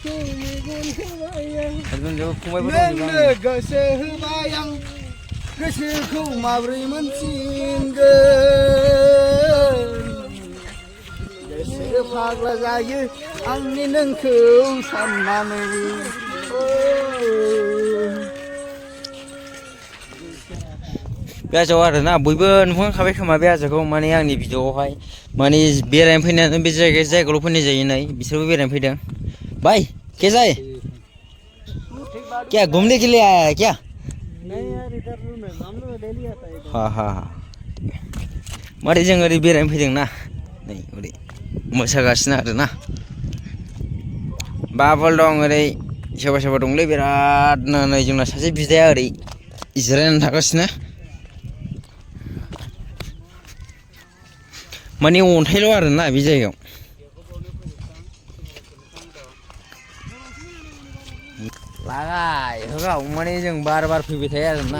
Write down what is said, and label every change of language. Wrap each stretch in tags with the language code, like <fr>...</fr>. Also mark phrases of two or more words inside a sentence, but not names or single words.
<brx>गोसो होबाय आं गोसोखौ माब्रै मोनफिनगोन गोसो फाग्ला जायो आंनि नोंखौ साननानै बे हाजोआव आरोना बयबो नुखांखाबाय खोमा बे हाजोखौ माने आंनि भिडिअआवहाय माने बेरायनो फैनानै बे जायगायावल' फैनाय जायो नै बिसोरबो बेरायनो फैदों बाय</brx> <hi>के जाय क्या घूमने के लिए आया है क्या? नहीं यार इधर रूम है हम लोग डेली आता है इधर</hi> <brx>हाँ हाँ हाँ मारै जों ओरै बेरायनो फैदोंना नै ओरै मोसागासिनो आरोना बाबल दं ओरै सोरबा सोरबा दंलै बिरादनो नै जोंना सासे बिदाया ओरै जिरायनानै थागासिनो माने अन्थाइल' आरोना बे जायगायाव लागाय होगाव माने जों</brx> <hi>बार बार</hi> <brx>फैबाय थायो आरोना</brx>